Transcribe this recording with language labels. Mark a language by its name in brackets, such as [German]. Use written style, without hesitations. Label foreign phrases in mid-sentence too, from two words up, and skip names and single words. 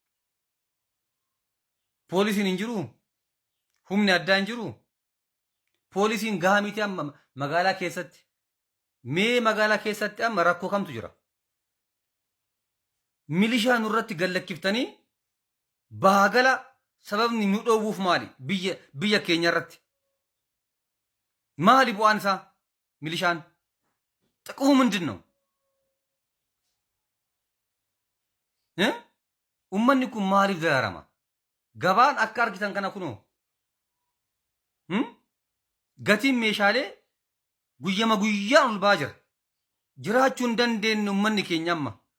[Oromo] poolisiin hin jiru humni addaa hin jiru poolisiin gahaa miti amma magaalaa keessatti mee magaalaa keessatti amma rakkoo kamtu jira milishaa nurratti gallakiftanii baagala sababni nu dhoowwuuf maali biyya keenya irratti maali bu'aan isaa milishaan [Amharic] ጥቅሙ ምንድን ነው [Oromo] ummanni kun maaliif dararama gabaan akka argitan kana kunoo gatiin meeshaalee guyyama guyyaan ol baa jiraachuu hin dandeenye ummanni keenya amma